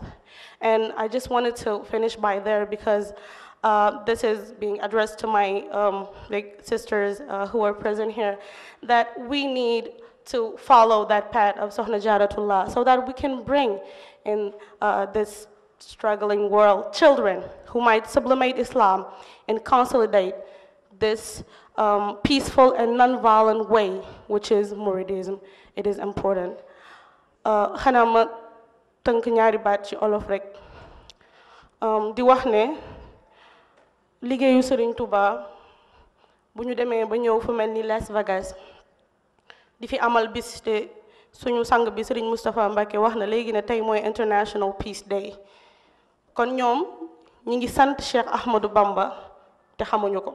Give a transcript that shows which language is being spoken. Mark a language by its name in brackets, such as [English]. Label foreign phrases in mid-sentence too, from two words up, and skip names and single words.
[English] And I just wanted to finish by there because this is being addressed to my big sisters who are present here, that we need to follow that path of Sohna Jaratullah so that we can bring in this struggling world children who might sublimate Islam and consolidate this peaceful and non-violent way, which is Mouridism. It is important. [Wolof] Xanaa ma tënk ñaari baat ci olof rek di wax ne liggéeyu Serigne Touba bu ñu demee ba ñëw fu mel ni Las Vegas di fi amal bis te suñu sang bi Serigne Moustapha Mbacké wax na léegi ne tey mooy International Peace Day kon ñoom ñi ngi sant Cheikh Ahmadou Bamba te xamuñu ko